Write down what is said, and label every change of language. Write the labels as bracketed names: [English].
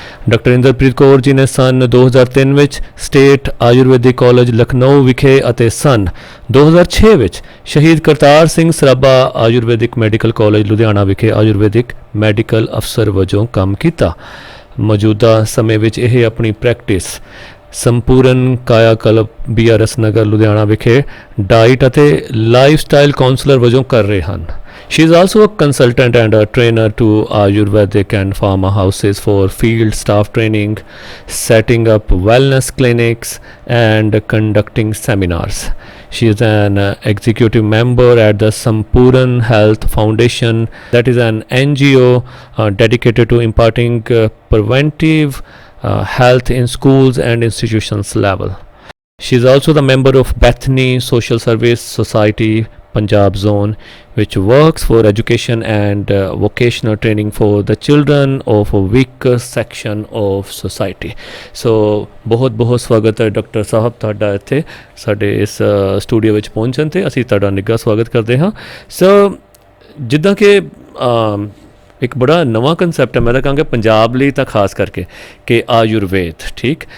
[Punjabi] Doctor Inderpreet Kaur ji ਨੇ ਸੰਨ 2003 ਵਿੱਚ ਸਟੇਟ ਆਯੁਰਵੈਦਿਕ ਕਾਲਜ ਲਖਨਊ ਵਿਖੇ ਅਤੇ ਸੰਨ 2006 ਵਿੱਚ ਸ਼ਹੀਦ ਕਰਤਾਰ ਸਿੰਘ ਸਰਾਭਾ ਆਯੁਰਵੈਦਿਕ ਮੈਡੀਕਲ ਕਾਲਜ ਲੁਧਿਆਣਾ ਵਿਖੇ ਆਯੁਰਵੈਦਿਕ ਮੈਡੀਕਲ ਅਫਸਰ ਵਜੋਂ ਕੰਮ ਕੀਤਾ। ਮੌਜੂਦਾ ਸਮੇਂ ਵਿੱਚ ਇਹ ਆਪਣੀ ਪ੍ਰੈਕਟਿਸ ਸੰਪੂਰਨ ਕਾਇਆ ਕਲਪ BRS ਨਗਰ ਲੁਧਿਆਣਾ ਵਿਖੇ ਡਾਈਟ ਅਤੇ ਲਾਈਫ ਸਟਾਈਲ ਕਾਉਂਸਲਰ ਵਜੋਂ ਕਰ ਰਹੇ ਹਨ। [English] She is also a consultant and a trainer to Ayurvedic and pharma houses for field staff training, setting up wellness clinics and conducting seminars. She is an executive member at the Sampuran Health Foundation, that is an NGO dedicated to imparting preventive health in schools and institutions level. She is also the member of Bethany Social Service Society Punjab Zone, which works for education and vocational training for the children of a weaker section of society. [Punjabi] So ਬਹੁਤ ਬਹੁਤ ਸਵਾਗਤ ਹੈ doctor ਸਾਹਿਬ ਤੁਹਾਡਾ ਇੱਥੇ ਸਾਡੇ ਇਸ studio ਵਿੱਚ ਪਹੁੰਚਣ 'ਤੇ। ਅਸੀਂ ਤੁਹਾਡਾ ਨਿੱਘਾ ਸਵਾਗਤ ਕਰਦੇ ਹਾਂ। ਸੋ ਜਿੱਦਾਂ ਕਿ ਇੱਕ ਬੜਾ ਨਵਾਂ ਕੰਸੈਪਟ ਹੈ, ਮੈਂ ਤਾਂ ਕਹਾਂਗਾ ਪੰਜਾਬ ਲਈ ਤਾਂ ਖਾਸ ਕਰਕੇ, ਕਿ ਆਯੁਰਵੇਦ, ਠੀਕ।